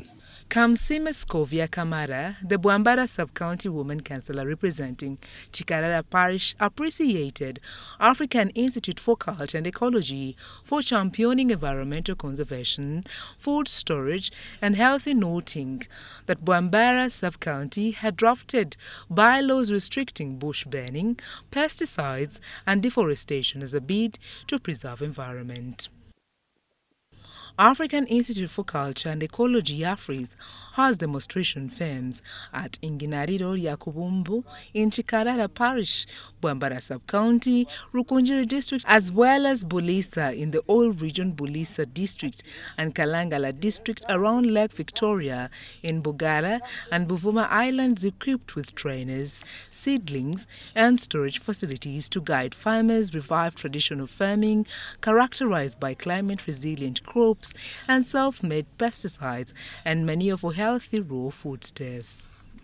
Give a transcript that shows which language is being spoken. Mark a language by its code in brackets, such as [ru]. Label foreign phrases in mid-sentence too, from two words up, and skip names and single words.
[en] Kamsima Scovia Kamara, the Bwambara Sub-County Woman Councillor representing Chikarara Parish, appreciated African Institute for Culture and Ecology for championing environmental conservation, food storage and healthy, noting that Bwambara Sub-County had drafted bylaws restricting bush burning, pesticides and deforestation as a bid to preserve environment. African Institute for Culture and Ecology AFRIS has demonstration firms at Igaaniriro Rya Kubumbu in Chikarara Parish, Bwambara Sub-County, Rukunjiri District, as well as Bulisa in the Old Region Bulisa District and Kalangala District around Lake Victoria in Bugala and Buvuma Islands, equipped with trainers, seedlings and storage facilities to guide farmers revive traditional farming characterized by climate-resilient crops and self-made pesticides and manure for healthy raw foodstuffs.